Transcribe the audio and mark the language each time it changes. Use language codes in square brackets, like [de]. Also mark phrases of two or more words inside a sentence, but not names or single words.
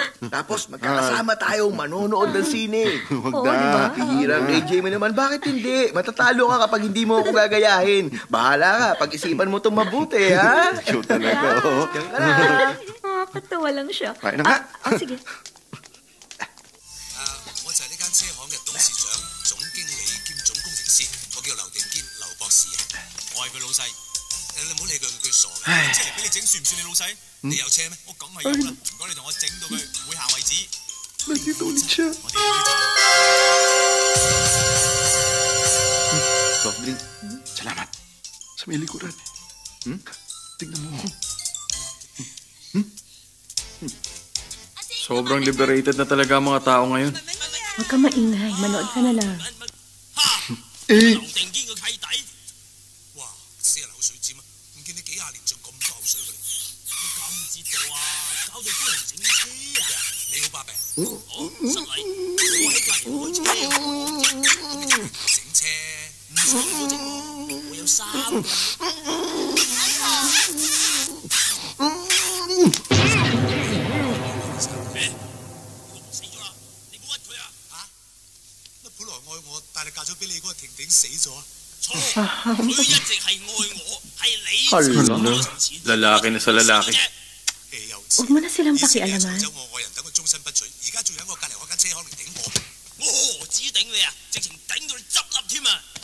[tl] Tapos magkakasama tayong manonood ng sine. Huwag Oo, na. di ba? Hirang AJ mo naman, bakit hindi? Matatalo ka kapag hindi mo ako gagayahin. Bahala ka, pag-isipan mo itong mabuti, ha? Ikaw talaga, oh. Diyan ka na. Nakakatawa lang siya. Kain na nga. Sige. [yue] 我就係呢間車行嘅董事長、總經理兼總工程師，我叫劉定堅，劉博士啊。我係佢老細。你唔好理佢，佢傻嘅。即係俾你整，算唔算你老細？你有車咩？我梗係有啦。唔該，你同我整到佢會行為止。 [tl] Nandito ulit siya. [yue] 我哋有呢 [en] Soft drink. [tl] Salamat. Sa may likuran. Tingnan mo. Sobrang liberated na talaga ang mga tao ngayon. Huwag ka maingay, manood ka na lang. Eh, [yue] 劉定堅個契弟。哇，死人口水尖啊！唔見你幾廿年仲咁多口水嘅，你搞唔知道啊？搞到啲人整車啊！你好把柄，我失禮，我喺隔離開車，整車唔使我整喎，我有3個。死咗啦！你冇屈佢啊！嚇？乜本來愛我，但係嫁咗俾你嗰個婷婷死咗啊？錯，佢一直係愛我，係你自己從前 [tl] Lalaki na sa lalaki. Huwag mo na silang pakialaman. [yue] 走我愛人等佢終身不娶，而家仲喺我隔離嗰間車行嚟頂我，我何止頂你啊，直情頂到你執笠添啊！